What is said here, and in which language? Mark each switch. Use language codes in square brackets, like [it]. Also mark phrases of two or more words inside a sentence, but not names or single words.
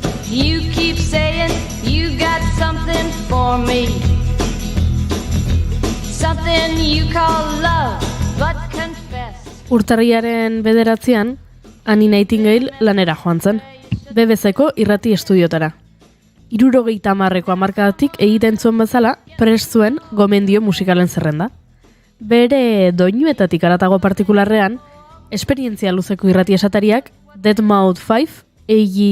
[en] You keep saying you got something for me. Something you call love, but confess. [eu] Urtarriaren 9an, Annie Nightingale lanera joan zen. BBC-ko irrati estudiotara. 70ko hamarkadatik egiten zuen bezala, prest zuen gomendio musikalen zerrenda. Bere doinuetatik haratago partikularrean, esperientzia luzeko irrati esatariak Deadmau5, A.G.